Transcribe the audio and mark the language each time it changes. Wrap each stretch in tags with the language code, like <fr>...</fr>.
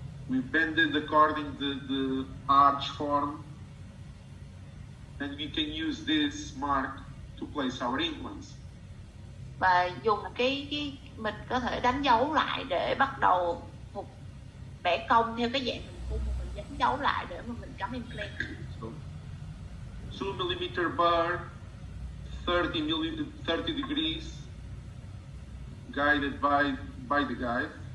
<en>We bend it according to the arch form. and we can use this mark to place our implants.</en> <vi>Và dùng cái mình có thể đánh dấu lại để bắt đầu một vẽ cong theo cái dạng hình cung, mình đánh dấu lại để mà mình cắm implant.</vi> <en>So, 2mm bar, 30 degrees, guided by the guide.</en>